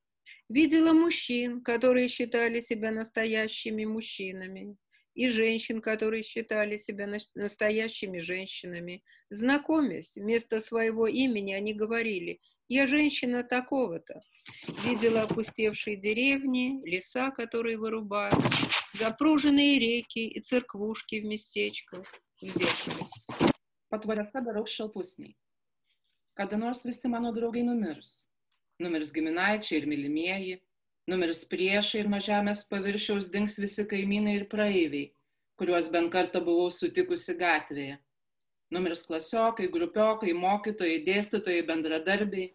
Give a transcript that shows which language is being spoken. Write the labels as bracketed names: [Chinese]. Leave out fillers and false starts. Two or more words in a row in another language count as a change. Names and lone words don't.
[Russian] Видела мужчин, которые считали себя настоящими мужчинами, и женщин, которые считали себя настоящими женщинами. Знакомясь, вместо своего имени они говорили «Я женщина такого-то». Видела опустевшие деревни, леса, которые vырубают, запруженные реки и церквушки в местечках, в зеркале. [Lithuanian] Patvariuose darau šalpusniai. Kada nors visi mano draugai numirs. Numirs giminaičiai ir mylimieji, numirs priešai ir nuo žemės paviršiaus dings visi kaimynai ir praeiviai, kuriuos bent kartą buvau sutikusi gatvėje. Numirs klasiokai, grupiokai, mokytojai, dėstytojai, bendradarbiai.